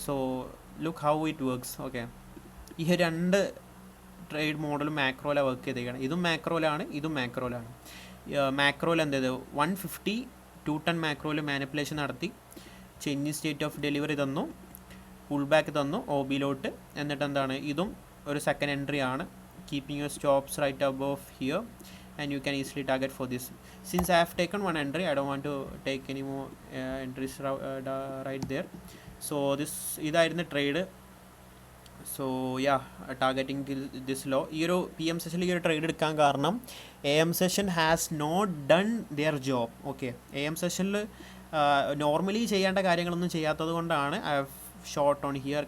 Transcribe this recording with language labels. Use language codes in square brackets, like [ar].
[ml] So [en] Look how it works. [ml] Okay, ഈ രണ്ട് trade മോഡലും മാക്രോയിലാണ് വർക്ക് ചെയ്തേക്കുകയാണ്. ഇതും മാക്രോയിലാണ്, ഇതും മാക്രോയിലാണ്. മാക്രോയിൽ എന്ത് ചെയ്തു 150 210 മാക്രോയിൽ മാനിപ്പുലേഷൻ നടത്തി ചേഞ്ച് സ്റ്റേറ്റ് ഓഫ് ഡെലിവറി തന്നു, പുൾ ബാക്ക് തന്നു OBയിലോട്ട്. എന്നിട്ട് എന്താണ്, ഇതും ഒരു സെക്കൻഡ് എൻട്രി ആണ്. [en] Keeping your stops right above here and you can easily target for this. Since I have taken one entry, I don't want to take any more entries right there. [ml] So ഇതായിരുന്നു trade. So [en] Targeting this low. [ml] ഈ ഒരു PM സെഷനിൽ ഈ ഒരു trade എടുക്കാൻ കാരണം AM session [en] Has not done their job. [ml] Okay, AM സെഷനിൽ normally ചെയ്യേണ്ട കാര്യങ്ങളൊന്നും ചെയ്യാത്തത് കൊണ്ടാണ് [en] I have short on here.